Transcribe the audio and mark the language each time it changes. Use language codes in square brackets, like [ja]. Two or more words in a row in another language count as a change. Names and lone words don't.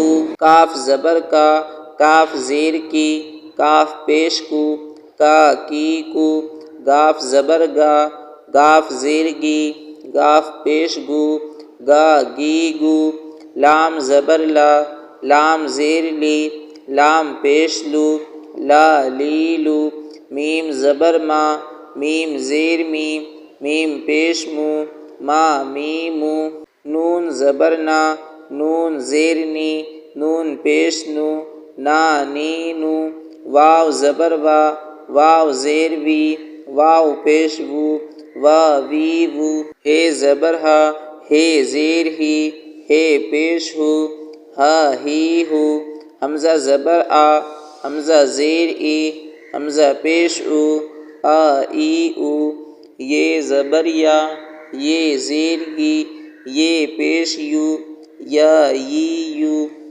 [ur] کاف زبر کا، کاف زیر کی، کاف پیش کو، کا کی کو۔ گاف زبر گا، گاف زیر گی، گاف پیش گو، گا گی گو۔ لام زبر لا، لام زیر لی، لام پیش لو، لا لی لو۔ میم زبر ما، میم زیر می، میم پیش مو، ما می مو۔ نون زبر نا، نون زیر نی، نون پیش نو، نا نی نو۔ واو زبر وا، واو زیر وی، واو پیش وو، وا وی وو۔ ہے زبر ہا، ہے زیر ہی، ہے پیش ہو، ہا ہی ہو۔ حمزہ زبر آ، حمزہ زیر ای، حمزہ پیش او، آ ای او۔ یہ زبر یا، یہ زیر ای، یہ پیش یو، یا ی یو۔